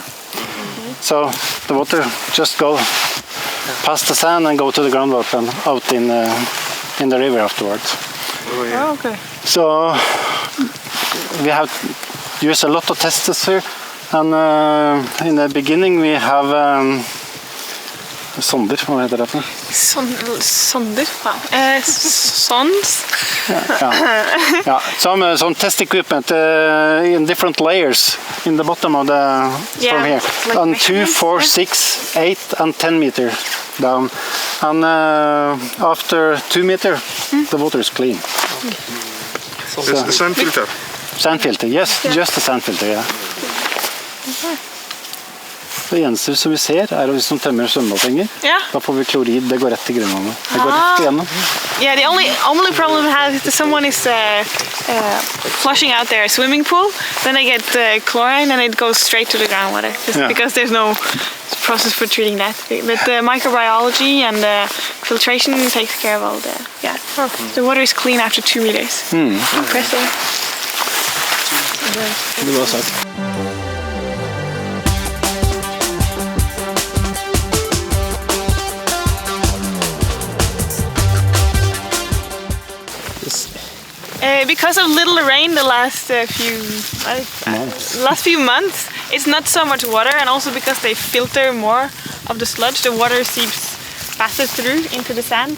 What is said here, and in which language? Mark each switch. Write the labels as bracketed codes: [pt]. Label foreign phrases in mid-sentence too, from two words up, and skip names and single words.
[en] So the water just go past the sand and go to the groundwater and out in the river afterwards. Oh, okay. So we have used a lot of testers here, and in the beginning we have sonder, [no] hva heter det for? Sonder? Sons? [en] Yeah. Some test equipment in different layers in the bottom of the from here, like on 2, 4, 6, 8 and 10 meters down, and after 2 meters the water is clean. So, the sand filter? Sand filter, yes, just a sand filter, yeah. [no] Det eneste som vi ser er hvis de tømmer svømmebassenger. [en] Yeah. [no] Da får vi klorid, det går rett til grunnvannet. Det går rett igjennom. [en] Yeah, the only problem we have is that someone is flushing out their swimming pool, then they get chlorine and it goes straight to the groundwater because there's no process for treating that. But the microbiology and filtration takes care of all the the water is clean after 2 meters. Impressive. [no] Det var sagt. [en] Because of little rain the last few months, it's not so much water, and also because they filter more of the sludge, the water seeps faster through into the sand.